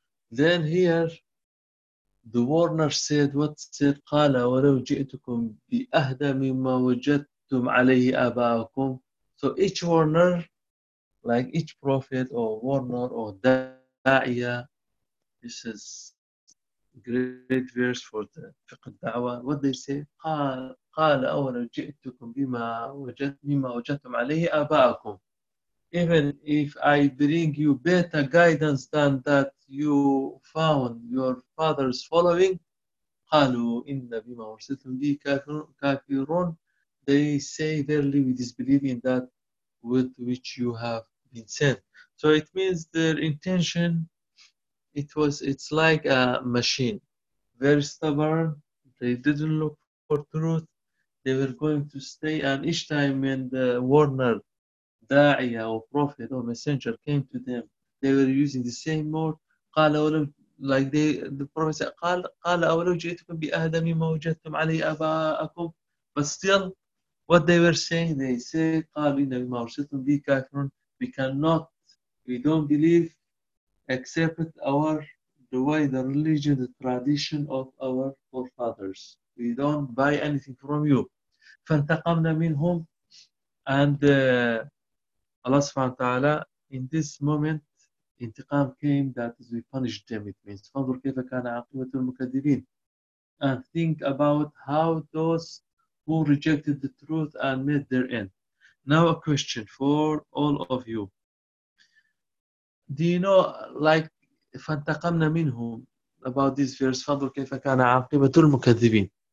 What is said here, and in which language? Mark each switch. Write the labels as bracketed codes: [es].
[en] Then here, the warner said, what said, [ar] قَالَ وَلَوْ جِئْتُكُمْ بِأَهْدَ مِمَّا وَجَدْتُمْ عَلَيْهِ آبَاءَكُمْ. [en] So each warner, like each prophet or warner or da'iya, this is great verse for the fiqh da'wa. What they say, [ar] قَالَ وَلَوْ جِئْتُكُمْ بِمَا وَجَدْتُمْ عَلَيْهِ آبَاءَكُمْ. [en] Even if I bring you better guidance than that you found your father's following, [ar] قالوا إن بما أرسلتم به كافرون. [en] They say verily we disbelieve in that with which you have been sent. So it means their intention, it's like a machine. Very stubborn, they didn't look for truth, they were going to stay, and each time when the warner da'iya or prophet or messenger came to them, they were using the same word. Like the prophet said, [ar] قَالَ أَوَلَوْ جِئْتُكُمْ بِأَهْدَ مِمَّا وَجَدْتُمْ عَلَيْهِ أَبَاءَكُمْ. [en] But still, what they were saying, they say, [ar] قَالَ إِنَّ بِمَا أَرْسَلْتُمْ بِهِ كَافِرُونَ. [en] We cannot, we don't believe, except our, the way, the religion, the tradition of our forefathers. We don't buy anything from you. [ar] فَانْتَقَمْنَا مِنْهُمْ. [en] And Allah subhanahu wa ta'ala in this moment انتقام came that we punished them. It means [ar] فانظر كيف كان عاقبة المكذبين. [en] And think about how those who rejected the truth and made their end. Now a question for all of you. Do you know, like, [ar] فانتقمنا منهم [en] about this verse, [ar] فانظر كيف كان عاقبة المكذبين.